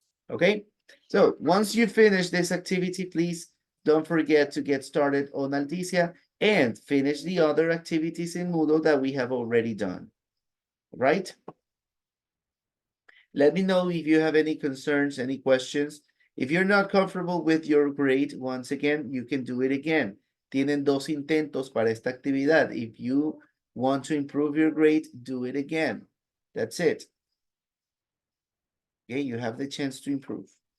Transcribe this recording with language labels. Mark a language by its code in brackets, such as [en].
[en] Okay, so once you finish this activity, please don't forget to get started on Alticia and finish the other activities in Moodle that we have already done, right? Let me know if you have any concerns, any questions. If you're not comfortable with your grade, once again, you can do it again. [es] Tienen 2 intentos para esta actividad. [en] If you want to improve your grade, do it again. That's it. Okay, you have the chance to improve.